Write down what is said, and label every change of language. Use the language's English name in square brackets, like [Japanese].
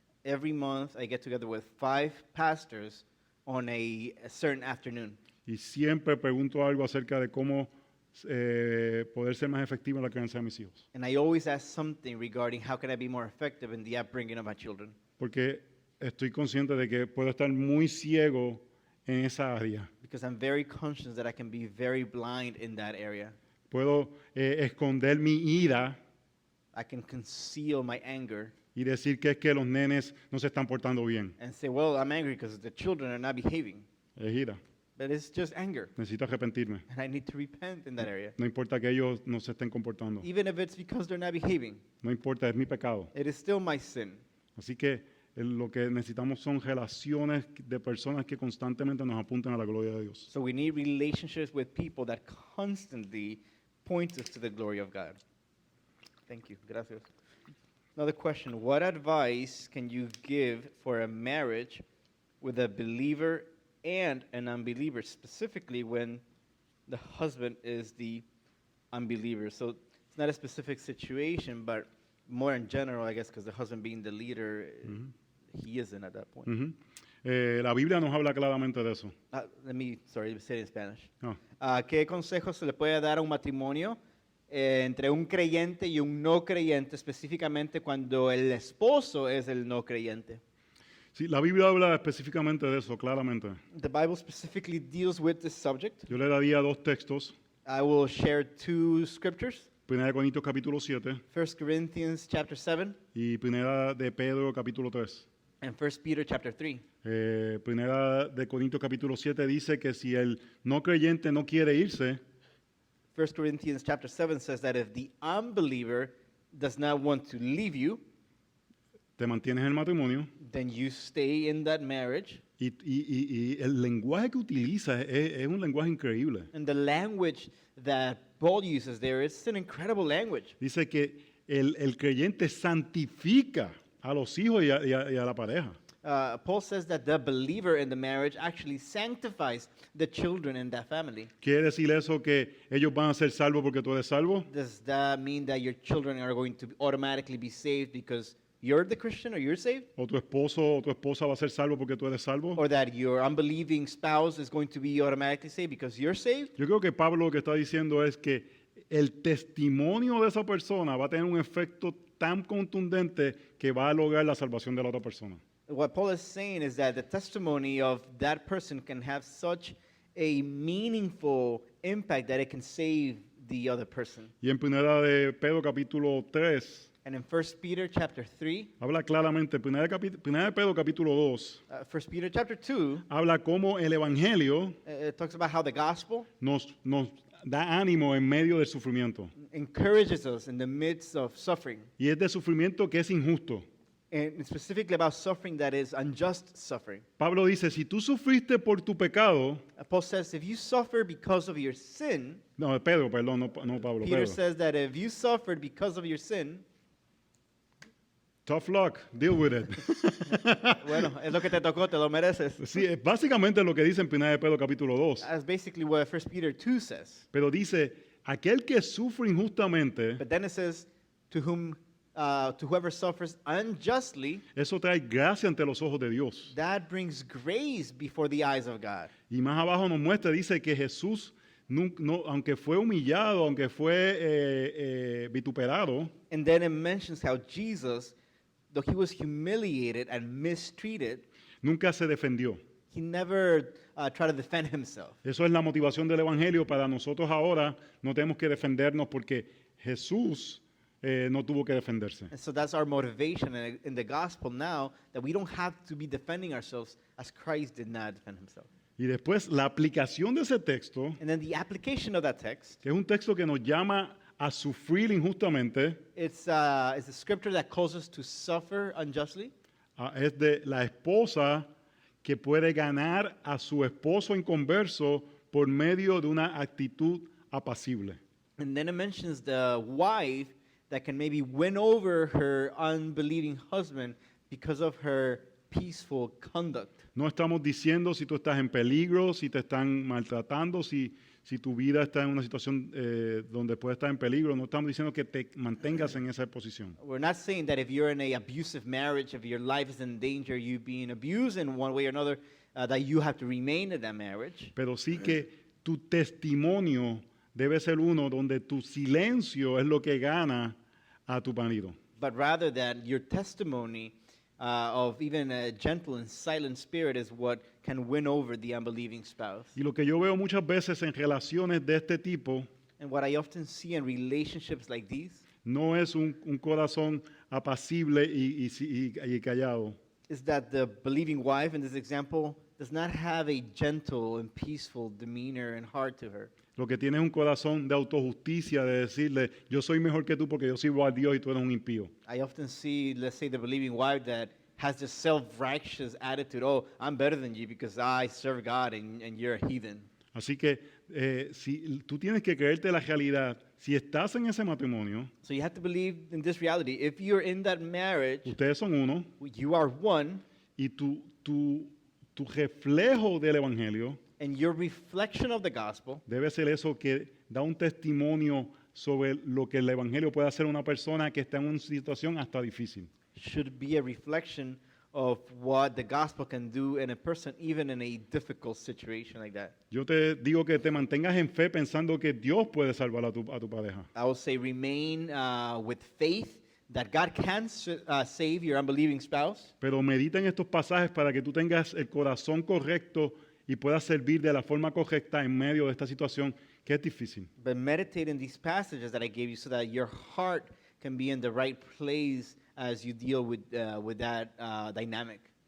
[English] Every month I get together with 5 pastors on a certain afternoon. [Spanish] Y siempre pregunto algo acerca de cómo poder ser más efectivo en la crianza de mis hijos. [English] And I always ask something regarding how can I be more effective in the upbringing of my children. [Spanish] Porque estoy consciente de que puedo estar muy ciego en esa área. [English] Because I'm very conscious that I can be very blind in that area. [Spanish] Puedo esconder mi ira [English] I can conceal my anger [Spanish] y decir que es que los nenes no se están portando bien. [English] and say, well, I'm angry because the children are not behaving. [Spanish] Es ira. [English] But it's just anger. [Spanish] Necesito arrepentirme. [English] And I need to repent in that area. [Spanish] No importa que ellos no se estén comportando. [English] Even if it's because they're not behaving, [Spanish] No importa, es mi pecado. [English] it is still my sin. [Spanish] Así que lo que necesitamos son relaciones de personas que constantemente nos apuntan a la gloria de Dios. [English] So we need relationships with people that constantly point us to the glory of God. Thank you. [Spanish] Gracias. [English] Another question. What advice can you give for a marriage with a believer and an unbeliever, specifically when the husband is the unbeliever? So it's not a specific situation, but more in general, I guess, because the husband being the leader, he isn't at that point. Ujú. [Spanish] La Biblia nos habla claramente de eso. [English] Let me, sorry, say it in Spanish. [Spanish] No. ¿Qué consejos se le puede dar a un matrimonio entre un creyente y un no creyente, específicamente cuando el esposo es el no creyente? Sí, la Biblia habla específicamente de eso, claramente. [English] The Bible specifically deals with this subject. [Spanish] Yo le daría 2 textos. [English] I will share 2 scriptures. [Spanish] Primera de Corintios capítulo 7 [English] 1 Corinthians chapter 7 [Spanish] y Primera de Pedro capítulo 3. [English] and 1 Peter chapter 3. [Spanish] Primera de Corintios capítulo 7 dice que si el no creyente no quiere irse, [English] 1 Corinthians chapter 7 says that if the unbeliever does not want to leave you, [Spanish] te mantienes en el matrimonio. [English] then you stay in that marriage. [Spanish] Y el lenguaje que utiliza es un lenguaje increíble. [English] And the language that Paul uses there is an incredible language. [Spanish] Dice que el creyente santifica a los hijos y a la pareja. [English] Paul says that the believer in the marriage actually sanctifies the children in that family. [Spanish] ¿Quiere decir eso que ellos van a ser salvos porque tú eres salvo? [English] Does that mean that your children are going to automatically be saved because you're the Christian or you're saved? [Spanish] ¿O tu esposo o tu esposa va a ser salvo porque tú eres salvo? [English] Or that your unbelieving spouse is going to be automatically saved because you're saved? [Spanish] Yo creo que Pablo lo que está diciendo es que el testimonio de esa persona va a tener un efecto tan contundente que va a lograr la salvación de la otra persona. [English] What Paul is saying is that the testimony of that person can have such a meaningful impact that it can save the other person. [Spanish] Y en Primera de Pedro capítulo 3 [English] And in 1 Peter chapter 3, [Spanish] habla claramente, Primera de Pedro capítulo 2 [English] 1 Peter chapter 2, [Spanish] habla cómo el evangelio [English] it talks about how the gospel [Spanish] nos da ánimo en medio del sufrimiento. [English] encourages us in the midst of suffering. [Spanish] Y es de sufrimiento que es injusto. [English] And specifically about suffering that is unjust suffering. [Spanish] Pablo dice, si tú sufriste por tu pecado, [English] Paul says if you suffer because of your sin, [Spanish] no, Pedro, perdón, no Pablo, [English] Peter [Spanish] Pedro. [English] says that if you suffered because of your sin, Tough luck, deal with it. [Spanish] bueno, es lo que te tocó, te lo mereces. Sí, es básicamente lo que dice en 1 de Pedro capítulo 2. [English] That's basically what 1 Peter 2 says. [Spanish] Pero dice, aquel que sufre injustamente, [English] But then it says, to whoever suffers unjustly, [Spanish] eso trae gracia ante los ojos de Dios. [English] that brings grace before the eyes of God. [Spanish] Y más abajo nos muestra, dice que Jesús aunque fue humillado, aunque fue vituperado, [English] And then it mentions how Jesus, though he was humiliated and mistreated, [Spanish] nunca se defendió. [English] he never tried to defend himself. [Spanish] Eso es la motivación del Evangelio. Para nosotros ahora no tenemos que defendernos porque Jesús no tuvo que defenderse. [English] And so that's our motivation in the gospel now, that we don't have to be defending ourselves as Christ did not defend himself. [Spanish] Y después la aplicación de ese texto, [English] And then the application of that text, [Spanish] que es un texto que nos llama a sufrir injustamente, [English] it's a scripture that calls us to suffer unjustly. [Spanish] es de la esposa que puede ganar a su esposo inconverso por medio de una actitud apacible. [English] And then it mentions the wife that can maybe win over her unbelieving husband because of her peaceful conduct. [Spanish] No estamos diciendo si tú estás en peligro, si te están maltratando, si tu vida está en una situación donde puede estar en peligro. No estamos diciendo que te mantengas en esa posición. [English] We're not saying that if you're in an abusive marriage, if your life is in danger, you being abused in one way or another, that you have to remain in that marriage. [Spanish] Pero sí que tu testimonio debe ser uno donde tu silencio es lo que gana a tu marido. [English] But rather that your testimony of even a gentle and silent spirit is what can win over the unbelieving spouse. [Spanish] Y lo que yo veo muchas veces en relaciones de este tipo [English] And what I often see in relationships like these [Spanish] no es un corazón apacible y callado, [English] is that the believing wife in this example does not have a gentle and peaceful demeanor and heart to her. [Spanish] Lo que tiene es un corazón de autojusticia, de decirle, yo soy mejor que tú porque yo sirvo a Dios y tú eres un impío. [English] I often see, let's say, the believing wife that has this self-righteous attitude. Oh, I'm better than you because I serve God and you're a heathen. [Spanish] Así que si tú tienes que creerte la realidad, si estás en ese matrimonio, [English] So you have to believe in this reality. If you're in that marriage, [Spanish] ustedes son uno [English] you are one, [Spanish] y tu reflejo del Evangelio [English] and your reflection of the gospel [Spanish] debe ser eso que da un testimonio sobre lo que el Evangelio puede hacer a una persona que está en una situación hasta difícil. [English] should be a reflection of what the gospel can do in a person, even in a difficult situation like that. [Spanish] Yo te digo que te mantengas en fe pensando que Dios puede salvar a tu pareja. [English] I will say remain with faith that God can save your unbelieving spouse, [Spanish] Pero medita en estos pasajes para que tú tengas el corazón correcto y puedas servir de la forma correcta en medio de esta situación que es difícil. [English] but meditate in these passages that I gave you so that your heart can be in the right place as you deal with that dynamic.